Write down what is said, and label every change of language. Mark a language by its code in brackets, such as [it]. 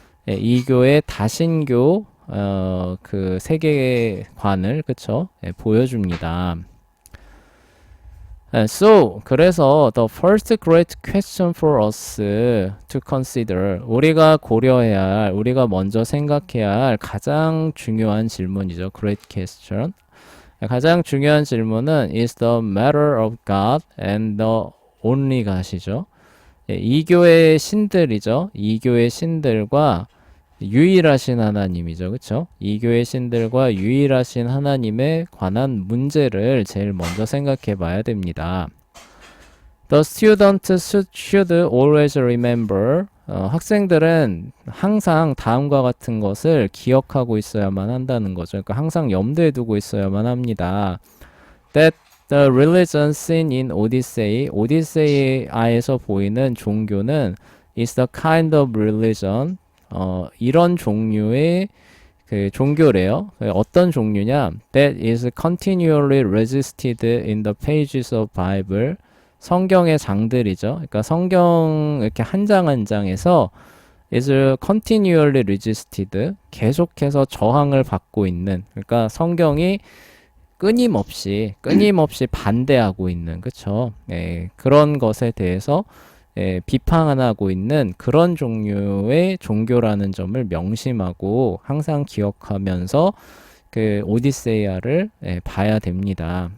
[ko] 이교의 다신교 그 세계관을 그쵸? 보여줍니다. So 그래서 [en] the first great question for us to consider [ko] 우리가 고려해야 할 우리가 먼저 생각해야 할 가장 중요한 질문이죠. [en] Great question. [ko] 가장 중요한 질문은 [en] is the matter of God and the only God이죠. [ko] 이교의 신들이죠. 이교의 신들과 유일하신 하나님이죠. 그쵸? 이교의 신들과 유일하신 하나님에 관한 문제를 제일 먼저 생각해 봐야 됩니다. [en] The student should always remember [ko] 학생들은 항상 다음과 같은 것을 기억하고 있어야만 한다는 거죠. 그러니까 항상 염두에 두고 있어야만 합니다. [en] That the religion seen in Odyssey, [ko] 오디세이아에서 보이는 종교는 [en] is the kind of religion [ko] 이런 종류의 그 종교래요. 어떤 종류냐? [en] That is continually resisted in the pages of Bible. [ko] 성경의 장들이죠. 그러니까 성경 이렇게 한 장 한 장에서 [en] is continually resisted. [ko] 계속해서 저항을 받고 있는. 그러니까 성경이 끊임없이 반대하고 있는, 그쵸? 그런 것에 대해서 비판하고 있는 그런 종류의 종교라는 점을 명심하고 항상 기억하면서 그 오디세이아를 봐야 됩니다.